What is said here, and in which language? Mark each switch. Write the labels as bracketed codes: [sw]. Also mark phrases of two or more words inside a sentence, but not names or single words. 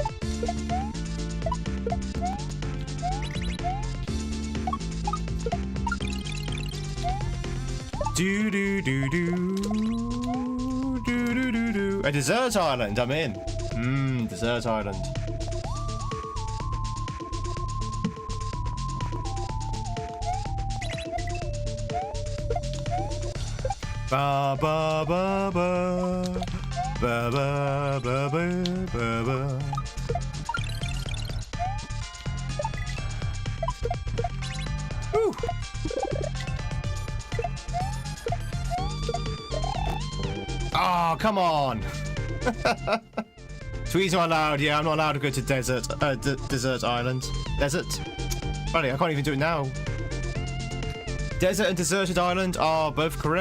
[en] Mmm, tasty. Do do do do do do do do. A desert island. I'm in. Desert island. Ba ba ba ba ba ba ba ba ba ba. Woo. Oh, come on. Tweed's not allowed. Yeah, I'm not allowed to go to desert island. Desert? Funny, I can't even do it now. Desert and deserted island are both correct.